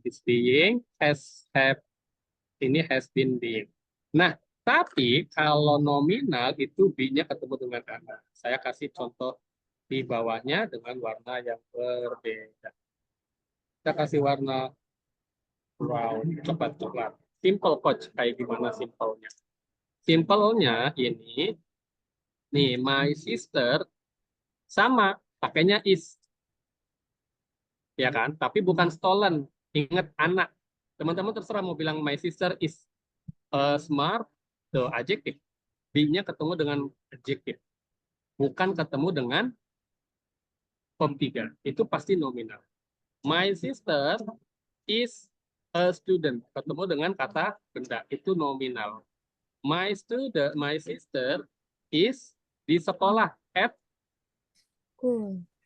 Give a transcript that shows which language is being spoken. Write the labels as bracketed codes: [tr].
[en] Is being, have, [id] ini [en] has been being. [id] Nah, tapi kalau nominal itu be-nya ketemu dengan anak. Saya kasih contoh di bawahnya dengan warna yang berbeda. Kita kasih warna brown, coklat-coklat. Simple, Coach. Kayak gimana simpelnya? Simpelnya ini, nih, [en] my sister [id] sama, pakainya is. Ya kan? Tapi bukan stolen. Ingat anak. Teman-teman terserah mau bilang [en] my sister is smart, [id] tuh adjektif. Be-nya ketemu dengan adjektif. Bukan ketemu dengan verb 3. Itu pasti nominal. [en] My sister is a student. [id] Ketemu dengan kata benda. Itu nominal. [en] My sister is [id] di sekolah [en] at school.